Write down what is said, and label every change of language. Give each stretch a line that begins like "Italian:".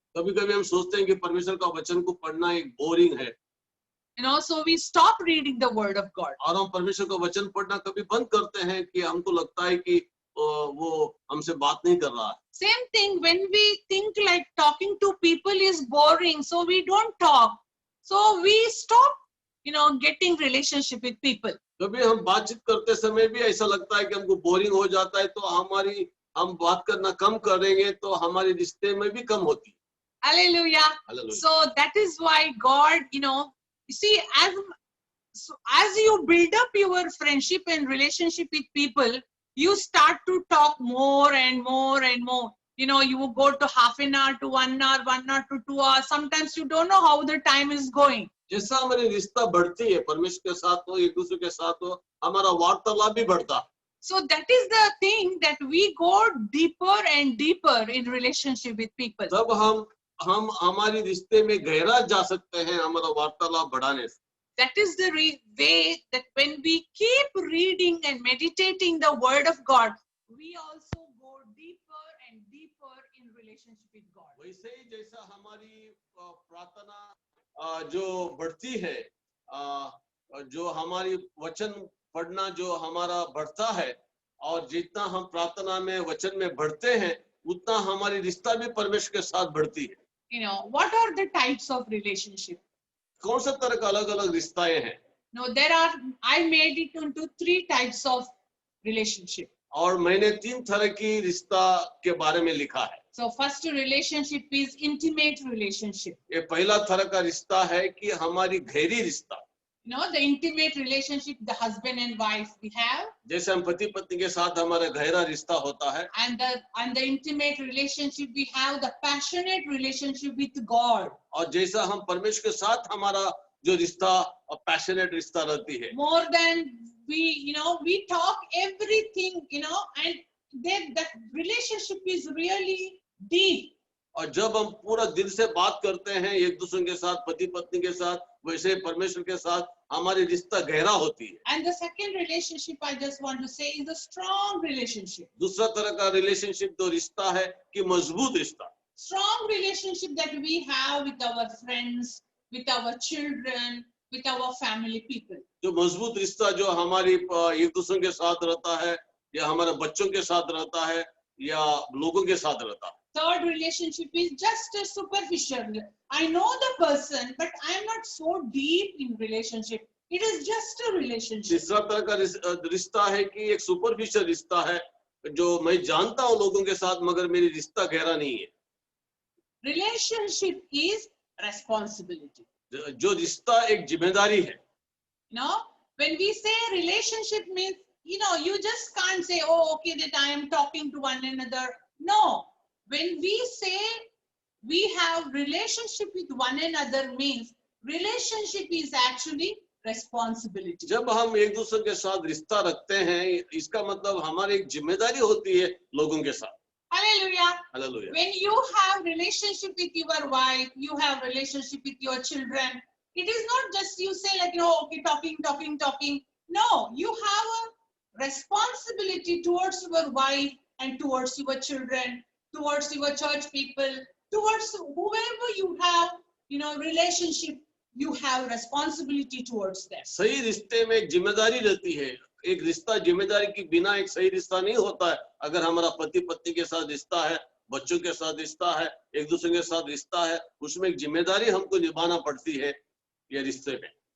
Hindi: कभी-कभी हम सोचते हैं कि परमेश्वर का वचन को पढ़ना एक बोरिंग है।
English: So we stop reading the word of God.
Hindi: और हम परमेश्वर का वचन पढ़ना कभी बंद करते हैं कि हमको लगता है कि वो हमसे बात नहीं कर रहा है।
English: Same thing when we think like talking to people is boring, so we don't talk. So we stop, getting relationship with people.
Hindi: कभी हम बातचीत करते समय भी ऐसा लगता है कि हमको बोरिंग हो जाता है, तो हम बात करना कम करेंगे तो हमारे रिश्ते में भी कम होती है। Hallelujah. Hallelujah.
English: So that is why God, you see, as you build up your friendship and relationship with people, you start to talk more and more and more. You will go to half an hour to 1 hour, 1 hour to 2 hours. Sometimes you don't know how the time is going.
Hindi: जैसा हमारी रिश्ता बढ़ती है, परमेश्वर के साथ हो, एक दूसरे के साथ हो, हमारा वार्तालाप भी बढ़ता है।
English: So that is the thing that we go deeper and deeper in relationship with people.
Hindi: तब हम हमारी रिश्ते में गहरा जा सकते हैं हमारा वार्तालाप बढ़ाने से।
English: That is the way that when we keep reading and meditating the word of God, we also go deeper and deeper in relationship with God.
Hindi: वैसे ही जैसा हमारी प्रार्थना जो बढ़ती है, जो हमारी वचन पढ़ना जो हमारा बढ़ता है, और जितना हम प्रार्थना में वचन में बढ़ते हैं, उतना हमारी रिश्ता भी परमेश्वर के साथ बढ़ती है।
English: What are the types of relationship?
Hindi: कौन सा तरह का अलग-अलग रिश्ताएं हैं?
English: No, I made it into 3 types of relationship.
Hindi: और मैंने 3 तरह की रिश्ता के बारे में लिखा है।
English: So first relationship is intimate relationship.
Hindi: ये पहला तरह का रिश्ता है कि हमारी गहरी रिश्ता।
English: The intimate relationship, the husband and wife we have.
Hindi: जैसे हम पति पत्नी के साथ हमारा गहरा रिश्ता होता है।
English: And the intimate relationship we have, the passionate relationship with God.
Hindi: और जैसा हम परमेश्वर के साथ हमारा जो रिश्ता पैशनेट रिश्ता रहती है।
English: More than we talk everything, and then that relationship is really deep.
Hindi: और जब हम पूरा दिल से बात करते हैं एक दूसरे के साथ, पति पत्नी के साथ, वैसे परमेश्वर के साथ हमारी रिश्ता गहरा होती है।
English: And the second relationship I just want to say is a strong relationship.
Hindi: दूसरा तरह का रिलेशनशिप जो रिश्ता है कि मजबूत रिश्ता।
English: Strong relationship that we have with our friends, with our children, with our family people.
Hindi: जो मजबूत रिश्ता जो हमारी एक दूसरे के साथ रहता है, या हमारे बच्चों के साथ रहता है, या लोगों के साथ रहता है।
English: Third relationship is just a superficial. I know the person, but I am not so deep in relationship. It is just a relationship.
Hindi: तीसरा तरह का रिश्ता है कि एक सुपरफिशियल रिश्ता है जो मैं जानता हूँ लोगों के साथ, मगर मेरी रिश्ता गहरा नहीं है।
English: Relationship is responsibility.
Hindi: जो रिश्ता एक जिम्मेदारी है।
English: When we say relationship means, you just can't say, oh, okay, that I am talking to one another. No. When we say we have relationship with one another means relationship is actually responsibility.
Hindi: जब हम एक दूसरे के साथ रिश्ता रखते हैं, इसका मतलब हमारी एक जिम्मेदारी होती है लोगों के साथ। Hallelujah. Hallelujah.
English: When you have relationship with your wife, you have relationship with your children. It is not just you say like, okay, talking. No, you have a responsibility towards your wife and towards your children, towards your church people, towards whoever you have, relationship, you have responsibility towards them.
Hindi: सही रिश्ते में एक जिम्मेदारी रहती है। एक रिश्ता जिम्मेदारी के बिना एक सही रिश्ता नहीं होता है। अगर हमारा पति पत्नी के साथ रिश्ता है, बच्चों के साथ रिश्ता है, एक दूसरे के साथ रिश्ता है, उसमें एक जिम्मेदारी हमको निभाना पड़ती है ये रिश्ते में।